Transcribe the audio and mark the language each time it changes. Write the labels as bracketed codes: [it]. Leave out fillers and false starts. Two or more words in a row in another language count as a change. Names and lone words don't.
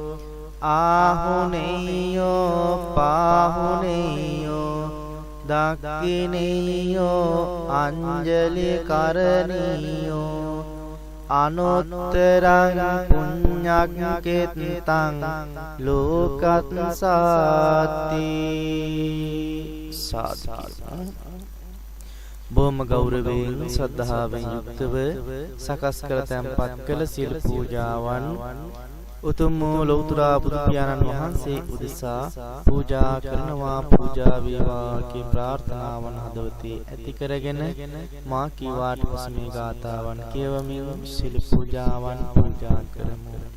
[pi] ආහුනේයෝ පාහුනේයෝ දක්ඛිනේයෝ අංජලි කරණීයෝ අනුත්තරං පුඤ්ඤක්කෙත්තං ලෝකත්සාති සාදු. [si] බොහොම ගෞරවයෙන් ශ්‍රද්ධාවෙන් යුක්තව සකස් කර තැන්පත් කළ සියලු පූජාවන් උතුම් වූ ලෞතර බුදු පියාණන් වහන්සේ උදෙසා පූජා කරනවා. පූජා වේවා කී ප්‍රාර්ථනාවන් හදවතේ ඇති කරගෙන මා කීවාට පසු මේ ගාථාවන් කියවමින් සියලු පූජාවන් පූජා කරමු.